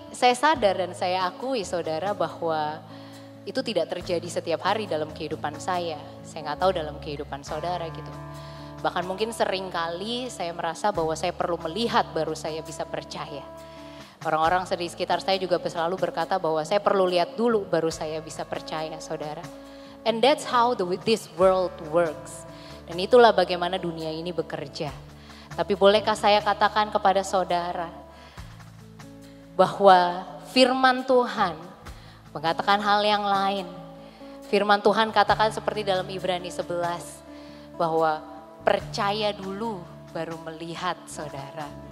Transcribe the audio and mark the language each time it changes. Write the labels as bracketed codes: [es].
[id] saya sadar dan saya akui saudara bahwa itu tidak terjadi setiap hari dalam kehidupan saya. Saya nggak tahu dalam kehidupan saudara gitu. Bahkan mungkin sering kali saya merasa bahwa saya perlu melihat baru saya bisa percaya. Orang-orang di sekitar saya juga selalu berkata bahwa saya perlu lihat dulu baru saya bisa percaya saudara. [en] And that's how this world works. [id] Dan itulah bagaimana dunia ini bekerja. Tapi bolehkah saya katakan kepada saudara bahwa firman Tuhan mengatakan hal yang lain. Firman Tuhan katakan seperti dalam Ibrani 11 bahwa percaya dulu baru melihat saudara.